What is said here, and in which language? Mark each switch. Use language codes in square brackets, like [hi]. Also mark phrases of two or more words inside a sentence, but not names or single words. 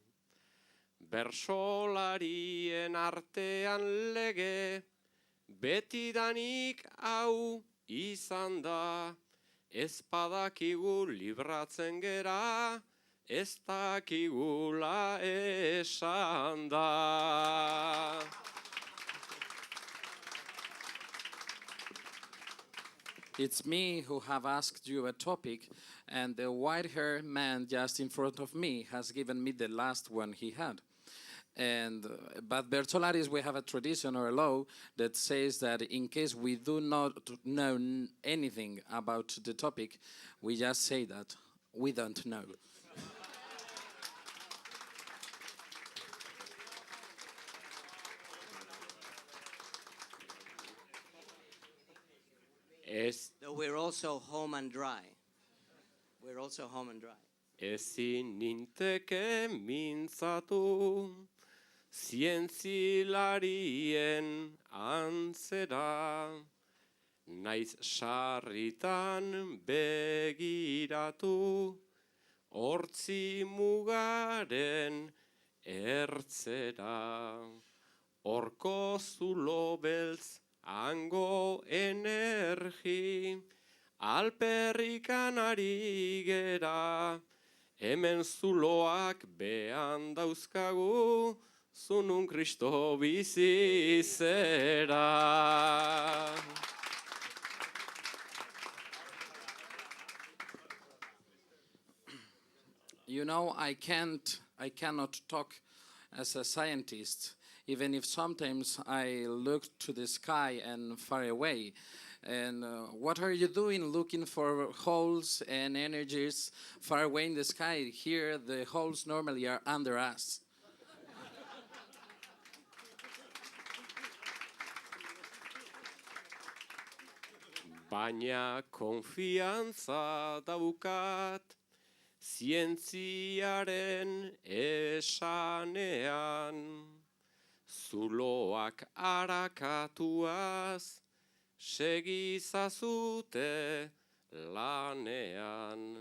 [eu] Bersolarien artean lege, betidanik hau izan da. Ez badakigu libratzen gera, ez dakigula esan da. [en] It's me who have asked you a topic, and the white-haired man just in front of me has given me the last one he had. But Bertolaris, we have a tradition or a law that says that in case we do not know anything about the topic, we just say that we don't know. Though we're also home and dry. We're also home and dry. [eu] Ezin ninteke mintzatu, zientzilarien antzera, naiz sarritan begiratu, hortzi mugaren ertzera. Horko zulo beltz, hango energi, alperrikan ari gera, hemen zuloak behan dauzkagu, zunun Kristo bizi zera. [en] You know, I cannot talk as a scientist, even if sometimes I look to the sky and far away. And what are you doing looking for holes and energies far away in the sky? Here, the holes normally are under us. [eu] Baina konfiantza daukat, zientziaren esanean, zuloak arakatuaz, segizazute lanean.